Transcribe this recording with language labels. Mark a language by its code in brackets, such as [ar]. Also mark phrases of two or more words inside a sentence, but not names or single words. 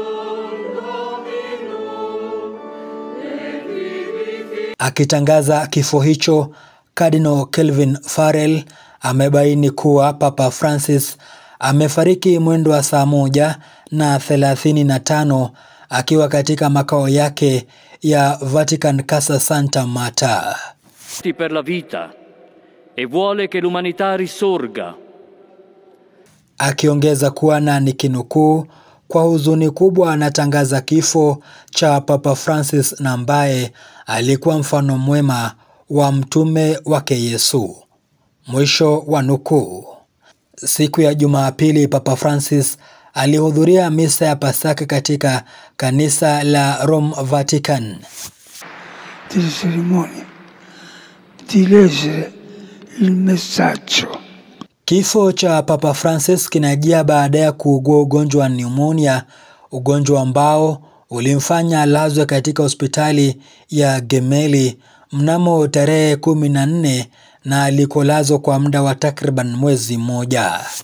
[sw] Akitangaza kifo hicho, Cardinal Kelvin Farrell amebaini kuwa Papa Francis amefariki mwendo wa saa 1:35 akiwa katika makao yake ya Vatican Casa Santa Marta. [it] Per la vita e vuole che l'umanità risorga. [sw] Akiongeza kuwa na nikinukuu, kwa huzuni kubwa anatangaza kifo cha Papa Francis na ambaye alikuwa mfano mwema wa mtume wake Yesu. Mwisho wa nukuu. Siku ya Jumapili Papa Francis alihudhuria misa ya Pasaka katika kanisa la Rome Vatican. [it] Delle cerimonie di leggere il messaggio. [sw] Kifo cha Papa Francis kinajia baada ya kuugua ugonjwa wa pneumonia, ugonjwa ambao ulimfanya alazwe katika hospitali ya Gemelli mnamo tarehe 14 na alikolazwa kwa muda wa takriban mwezi mmoja.